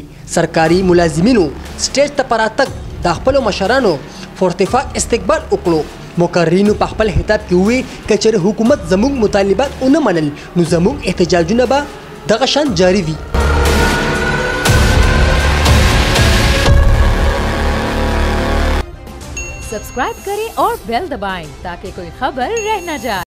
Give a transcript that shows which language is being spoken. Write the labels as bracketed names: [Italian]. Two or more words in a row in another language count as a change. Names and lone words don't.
[Pashto] سرکاري ملازمینو سټیج ته په راتګ د خپلو مشرانو فورتفا استقبال وکړو. مقررینو په خپل خطاب کې وویل که چېرې حکومت زموږ مطالبات ونه منل نو زموږ احتجاجونه به دغه شان جاری وي. [Hindi] सब्सक्राइब करें और बेल दबाएं ताकि कोई खबर रह न जाए.